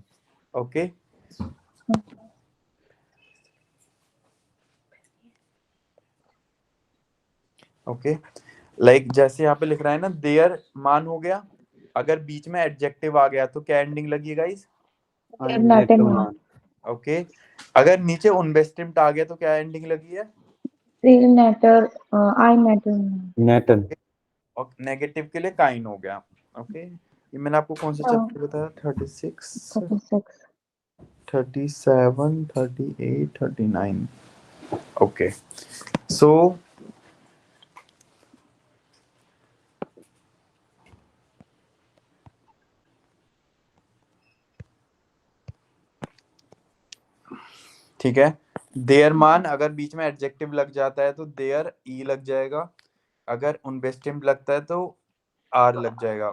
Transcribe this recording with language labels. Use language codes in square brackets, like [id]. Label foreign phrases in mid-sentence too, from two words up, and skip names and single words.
[hi] ओके, ओके, लाइक जैसे यहाँ पे लिख रहा है ना [de] der Mann [hi] हो गया, अगर बीच में एडजेक्टिव आ गया तो क्या एंडिंग लगी गाइस? आई [de] नेट नेट मान। मान। [hi] ओके, अगर नीचे उनबेस्टिम्ड आ गया तो क्या एंडिंग लगी है? [de] Still netter, I netter Mann. नेटन। [hi] और नेगेटिव के लिए काइन हो गया। ओके, ये मैंने आपको कौन सा चैप्टर बताया? 36, 36। 37, 38, 39। ओके, सो ठीक है, [de] der Mann [hi] अगर बीच में एडजेक्टिव लग जाता है तो देयर ई लग जाएगा, अगर उनबेस्टिम्ड लगता है तो आर लग जाएगा।